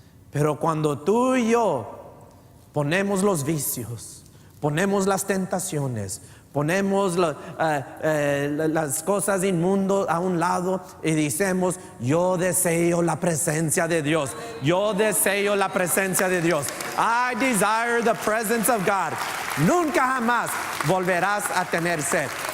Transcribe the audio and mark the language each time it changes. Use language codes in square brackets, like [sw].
[es] Pero cuando tú y yo ponemos los vicios, ponemos las tentaciones, ponemos las cosas inmundas a un lado y decimos, yo deseo la presencia de Dios. Yo deseo la presencia de Dios. [en] I desire the presence of God. [es] Nunca jamás volverás a tener sed.